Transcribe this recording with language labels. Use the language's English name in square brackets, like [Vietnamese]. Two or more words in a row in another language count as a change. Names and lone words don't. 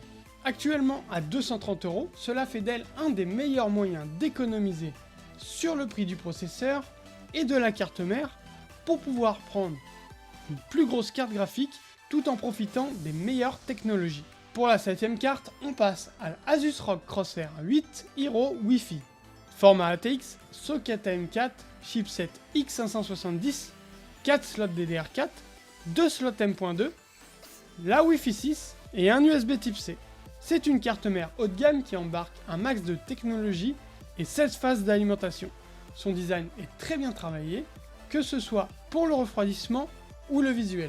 [French] Actuellement à 230 €, cela fait d'elle un des meilleurs moyens d'économiser sur le prix du processeur et de la carte mère pour pouvoir prendre une plus grosse carte graphique tout en profitant des meilleures technologies. Pour la septième carte, on passe à la Asus ROG Crosshair 8 Hero Wi-Fi. Format ATX, socket AM4, chipset X570, 4 slots DDR4, 2 slots M.2, la Wi-Fi 6 et un USB Type C. C'est une carte mère haut de gamme qui embarque un max de technologie et 16 phases d'alimentation. Son design est très bien travaillé, que ce soit pour le refroidissement ou le visuel.